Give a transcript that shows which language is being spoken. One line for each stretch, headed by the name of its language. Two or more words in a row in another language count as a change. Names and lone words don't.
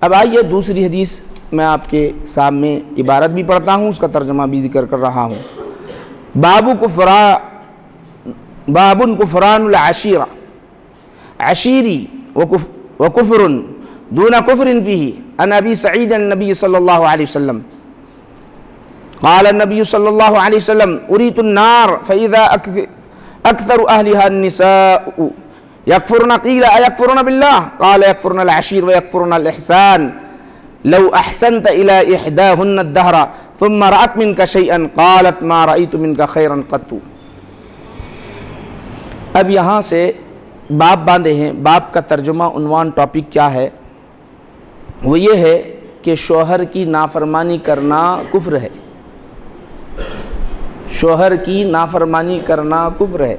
Hindi: अब आइए दूसरी हदीस मैं आपके सामने इबारत भी पढ़ता हूँ, उसका तर्जमा भी जिक्र कर रहा हूँ।
Arabic: باب كفران العشير العشير وكفر دون كفر فيه عن أبي سعيد النبي صلى الله عليه وسلم قال النبي صلى الله عليه وسلم أريت النار فإذا أكثر أهلها النساء يكفرن قيل أيكفرن بالله قال يكفرن العشير ويكفرن الإحسان لو أحسنت إلى إحداهن الدهر ثم رأت منك شيئا قالت ما رأيت منك خيرا قط.
Hindi: अब यहाँ से बाब बांधे हैं। बाब का तर्जुमा, उन्वान, टॉपिक क्या है? वो ये है कि शोहर की नाफरमानी करना कुफ्र है। शोहर की नाफरमानी करना कुफ्र है।